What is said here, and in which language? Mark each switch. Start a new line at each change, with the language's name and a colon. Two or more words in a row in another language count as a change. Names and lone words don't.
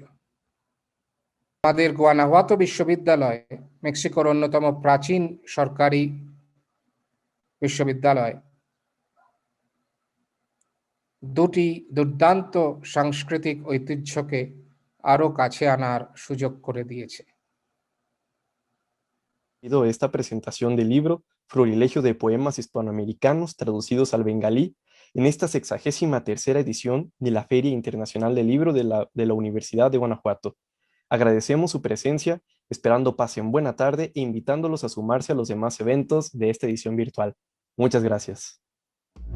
Bangla: আমাদের গুয়ানাহুয়াতো বিশ্ববিদ্যালয়, মেক্সিকোর অন্যতম প্রাচীন সরকারি বিশ্ববিদ্যালয়, দুটি দুর্দান্ত সাংস্কৃতিক ঐতিহ্যকে আরো কাছে আনার সুযোগ করে দিয়েছে।
Spanish: Esta presentación del libro Florilegio de Poemas Hispanoamericanos traducidos al bengalí en esta 63ª edición de la Feria Internacional del Libro de la Universidad de Guanajuato. Agradecemos su presencia, esperando pasen buena tarde e invitándolos a sumarse a los demás eventos de esta edición virtual.